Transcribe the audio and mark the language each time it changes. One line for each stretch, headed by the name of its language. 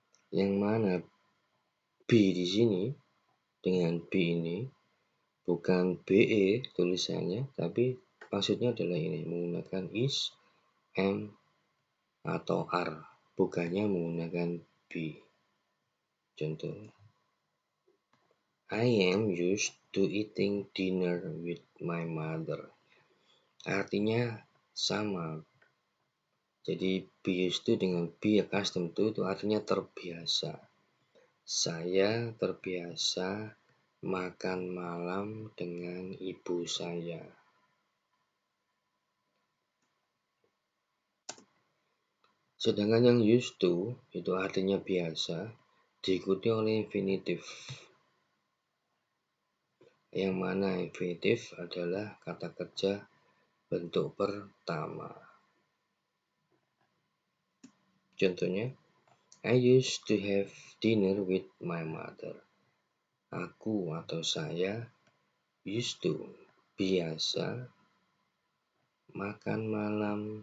Indonesian: Yang mana be di sini dengan be ini bukan be tulisannya, tapi maksudnya adalah ini, menggunakan is, am, atau are, bukannya menggunakan be.
English: Contoh, I am used to eating dinner with my mother.
Indonesian: Artinya sama. Jadi be used to dengan be accustomed to itu artinya terbiasa. Saya terbiasa makan malam dengan ibu saya. Sedangkan yang used to itu artinya biasa, diikuti oleh infinitif. Yang mana infinitif adalah kata kerja bentuk pertama.
English: Contohnya, I used to have dinner with my mother.
Indonesian: Aku atau saya
English: used to,
Indonesian: biasa, makan malam.